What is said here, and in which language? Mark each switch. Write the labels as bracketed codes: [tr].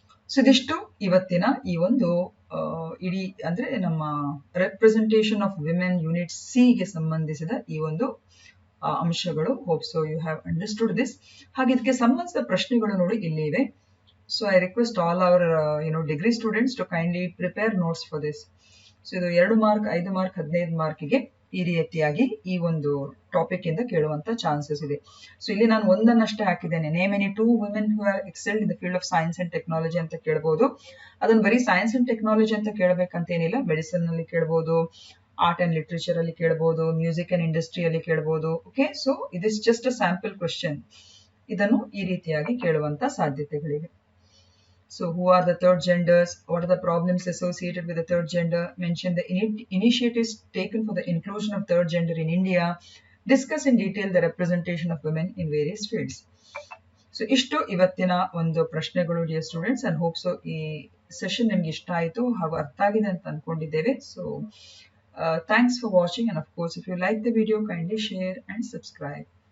[kn] So ಇದಿಷ್ಟು ಇವತ್ತಿನ ಈ ಒಂದು ಇಡೀ ಅಂದ್ರೆ ನಮ್ಮ representation of women unit C ಗೆ ಸಂಬಂಧಿಸಿದ ಈ ಒಂದು ಅಂಶಗಳು. [en] Hope so you have understood this. [kn] ಹಾಗೆ ಇದಕ್ಕೆ ಸಂಬಂಧಿಸಿದ ಪ್ರಶ್ನೆಗಳು ನೋಡಿ ಇಲ್ಲಿ ಇವೆ. [en] So I request all our degree students to kindly prepare notes for this. [kn] So ಇದು 2 ಮಾರ್ಕ್, 5 ಮಾರ್ಕ್, 15 ಮಾರ್ಕ್ಗೆ ಈ ರೀತಿಯಾಗಿ ಈ ಒಂದು ಟಾಪಿಕ್ ಇಂದ ಕೇಳುವಂತ ಚಾನ್ಸಸ್ ಇದೆ. ಸೊ ಇಲ್ಲಿ ನಾನು ಒಂದನ್ನಷ್ಟೇ ಹಾಕಿದ್ದೇನೆ. [en] name any 2 women who have excelled in the field of science and technology [kn] ಅಂತ ಕೇಳಬಹುದು. ಅದನ್ನ ಬರೀ ಸೈನ್ಸ್ ಅಂಡ್ ಟೆಕ್ನಾಲಜಿ ಅಂತ ಕೇಳಬೇಕಂತ ಏನಿಲ್ಲ. ಮೆಡಿಸಿನ್ ಅಲ್ಲಿ ಕೇಳಬಹುದು, ಆರ್ಟ್ ಅಂಡ್ ಲಿಟರೇಚರ್ ಅಲ್ಲಿ ಕೇಳಬಹುದು, ಮ್ಯೂಸಿಕ್ ಅಂಡ್ ಇಂಡಸ್ಟ್ರಿ ಅಲ್ಲಿ ಕೇಳಬಹುದು. [en] Okay, so is just a sample question. [kn] ಇದನ್ನು ಈ ರೀತಿಯಾಗಿ ಕೇಳುವಂತ ಸಾಧ್ಯತೆಗಳಿವೆ. [en] So who are the third genders? What are the problems associated with the third gender? Mention the initiatives taken for the inclusion of third gender in India. Discuss in detail the representation of women in various fields. [kn] So ಇಷ್ಟು ಇವತ್ತಿನ ಒಂದು ಪ್ರಶ್ನೆಗಳು [en] Dear students. And hope so [kn] ಈ session ನಿಮ್ಗೆ ಇಷ್ಟ ಆಯಿತು ಹಾಗೂ ಅರ್ಥ ಆಗಿದೆ ಅಂತ ಅನ್ಕೊಂಡಿದ್ದೇವೆ. [en] So thanks for watching, and of course if you like the video, kindly share and subscribe.